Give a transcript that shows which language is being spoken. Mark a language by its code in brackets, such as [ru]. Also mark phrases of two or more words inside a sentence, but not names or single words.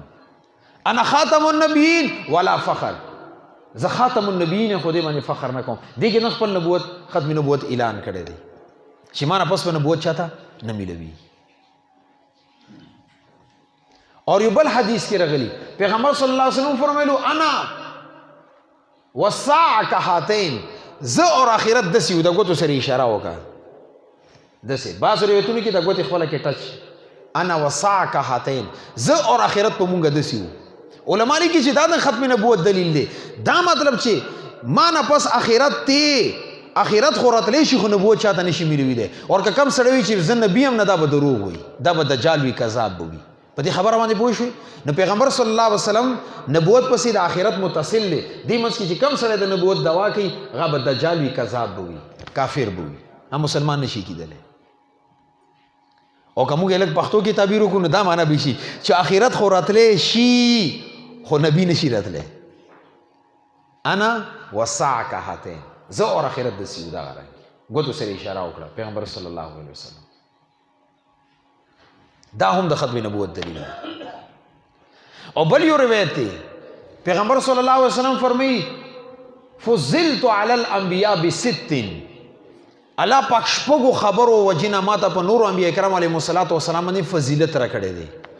[ar] انا خاتم النبیین ولا فخر، [ps] زه خاتم النبیین خودی باندې فخر نکوم. دې کې نه خپل نبوت ختم نبوت اعلان کړی دی چې ما نه پس په نبوت چاته نه ملوي. اور یو بل حدیث کې راغلی پیغمبر [ar] صلی الله علیه وسلم [ps] فرمایلو [ar] انا والساعه كهاتين، [ps] زه اور اخرت دسی و د ګوتو سره اشاره وکړه دسی. بعض روایتونو کې د ګوتې خپله کې ټچ [ar] انا والساعه كهاتين، [ps] زه اور اخرت په مونږه دسی و. علما لیکي چې دا د ختم نبوت دلیل دی. دا مطلب چې ما نه پس اخرت تی اخرت خو راتلی شي خو نبوت چاته نشي ملوي دی. اور که کم سړی وي چې زه نبي یم نه دا به دروغ وي، دا به دجال وي، کذاب به وي. په دې خبره باندې پوه شوي؟ نو پیغمبر [ar] صلی الله علیه وسلم [ps] نبوت پسې د آخرت متصل دی. دې منځ کې چې کم سړی د نبوت دوا کوي هغه به دجال وي، کذاب به وي، کافر به وي، هم مسلمان نشي کېدلی. او که موږ لږ پښتو کې تعبیر وکړو نو دا معنا به شي چې آخرت خو راتلی شي خو نبي نشي راتلی. [ar] انا والساعه كهاتين، [ps] زه اور آخرت داسې و دغه رنګ ګوتو سره اشاره وکړه پیغمبر [ar] صلی الله علیه وسلم. [ps] دا هم د ختم نبوت دلیل دی. او بل یو روایت دی پیغمبر [ar] صلی الله علیه وسلم [ps] فرمایي [ar] فضلت علی الانبیاء بست، [ps] الله پاک شپږو خبرو وجنه ماته په نورو انبیاء کرام [ar] علیهم الصلاۃ والسلام [ps] باندې فضیلت راکړی دی.